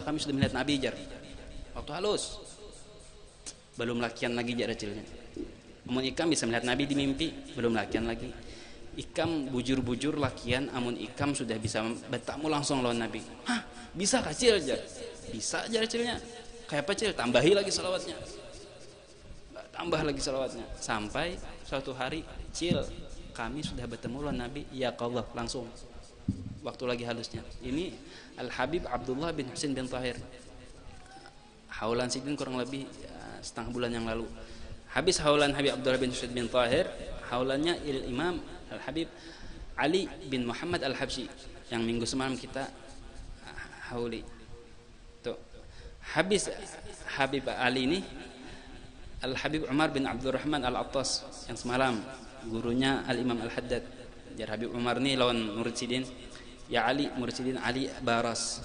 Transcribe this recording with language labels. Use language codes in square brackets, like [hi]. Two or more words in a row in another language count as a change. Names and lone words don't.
[bjn] kami sudah melihat Nabi, jar waktu halus belum lakian lagi, jar acilnya amun ikam bisa melihat Nabi di mimpi belum lakian lagi, ikam bujur lakian amun ikam sudah bisa bertamu langsung lawan Nabi, bisa kacil, jar bisa, jar acilnya kayak apa cil, tambahi lagi salawatnya, tambah lagi salawatnya sampai suatu hari, cil kami sudah bertemu lawan Nabi, ya Allah langsung waktu lagi halusnya. Ini Al Habib Abdullah bin Husain bin Tahir, haulan sidin kurang lebih setengah bulan yang lalu. Habis haulan Habib Abdullah bin Husain bin Tahir, haulannya Imam Al Habib Ali bin Muhammad Al Habsyi yang minggu semalam kita hauli. Tuh. Habis Habib Ali ini Al Habib Umar bin Abdurrahman Al Attas yang semalam gurunya Al Imam Al Haddad. Jar Habib Umar ni lawan murid sidin, ya Ali, murid sidin Ali Baras.